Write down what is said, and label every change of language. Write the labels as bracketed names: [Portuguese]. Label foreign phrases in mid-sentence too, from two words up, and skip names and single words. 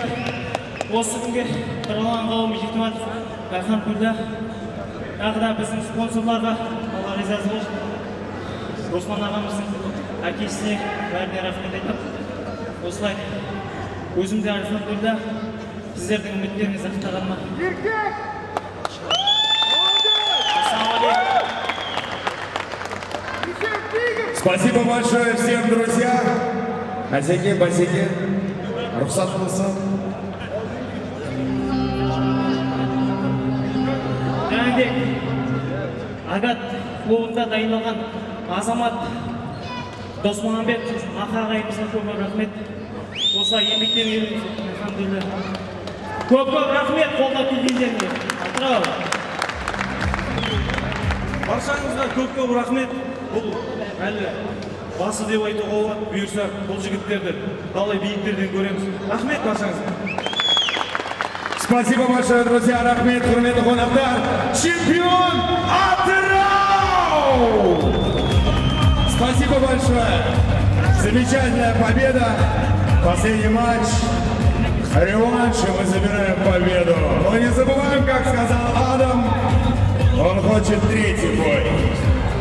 [Kazakh] Осы күнге Нұрлан Қауым Жетіматов, Айхан Күлда, тағы да біздің спонсорларға Алла разы болсын. Руслан ағамыздың әкесіне бәріне рахмет айтып, осылай өзімде Айхан Күлда сіздердің үміттеріңізді ақтағаныма. Ассалаумалейкум. [Russian] Спасибо большое всем, друзья. [Kazakh] Басеке, басеке. Рұқсат болса. Және де Агат клубында дайындалған Азамат Досмағамбет аға ағайымызға көп рахмет. Осылай еңбектен еліміз, алхамдулилля. Көп рахмет қолдап келгендеріңізге. Атырау. Баршаңызға көп рахмет. Бұл әлі басы деп айтуға болады. Бұйырса бұл жігіттерді талай биіктерден көреміз. Рахмет баршаңызға. [Russian] Спасибо большое, друзья. [Kazakh] Рахмет, құрметті қонақтар. [Russian] Чемпион Атырау! Спасибо большое. Замечательная победа. Последний матч. Реванш, и мы забираем победу. Но не забываем, как сказал Адам, он хочет третий бой.